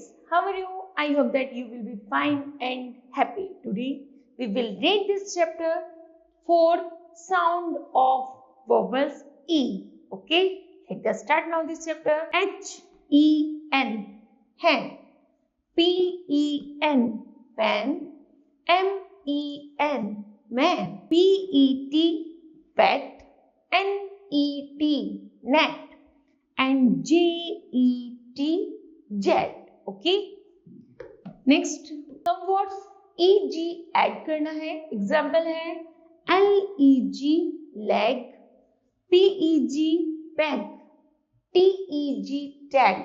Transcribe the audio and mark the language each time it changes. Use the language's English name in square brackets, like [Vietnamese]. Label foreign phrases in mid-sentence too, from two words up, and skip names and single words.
[English] how are you? I hope that you will be fine and happy. Today we will read this chapter 4, sound of vowels E. Okay, let us start now this chapter. H-E-N, hen. P-E-N, pen. M-E-N, man. P-E-T, pet. N-E-T, net. And J-E-T, jet. Okay. Next, some words E-G add [Hindi] करना है. [English] Example है L-E-G, leg. P-E-G, peg. T-E-G, tag.